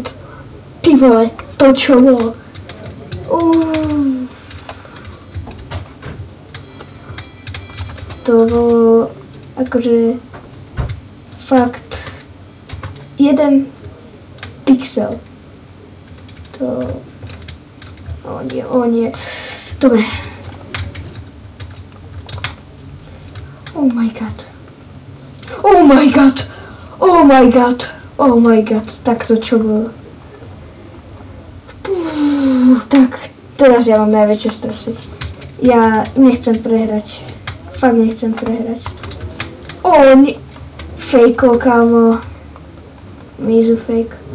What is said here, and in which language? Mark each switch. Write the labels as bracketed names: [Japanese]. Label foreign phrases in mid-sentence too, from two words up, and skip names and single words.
[Slovak] Ty vole, to čo bolo. To bolo... Akože... Fakt... 1 pixel. To... O nie. Dobre. [English] Oh my god. Oh my god. Oh my god. Oh my god. [Slovak] Tak to čo bolo. Tak, teraz ja mám najväčšie stresy. Ja nechcem prehrať. Fakt nechcem prehrať. Fejko, kámo. Mizu fake.